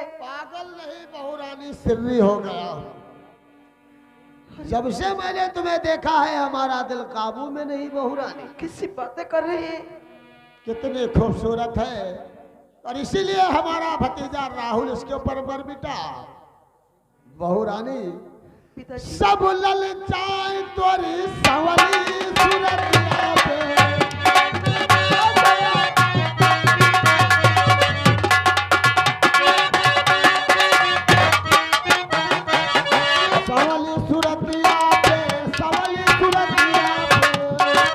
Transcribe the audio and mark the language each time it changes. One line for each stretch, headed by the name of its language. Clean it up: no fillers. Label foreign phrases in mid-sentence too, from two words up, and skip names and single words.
Hindi: पागल नहीं बहू रानी, सिर्री हो गया। जब से मैंने तुम्हें देखा है हमारा दिल काबू में नहीं बहू रानी। किसी बातें कर रहे हैं? कितनी खूबसूरत है, और इसीलिए हमारा भतीजा राहुल इसके ऊपर बर बिटा। बहू रानी पिताजी सब ललचाए तोरी सवली सूरतिया पे। सवली सूरतिया पे, सवली सूरतिया पे।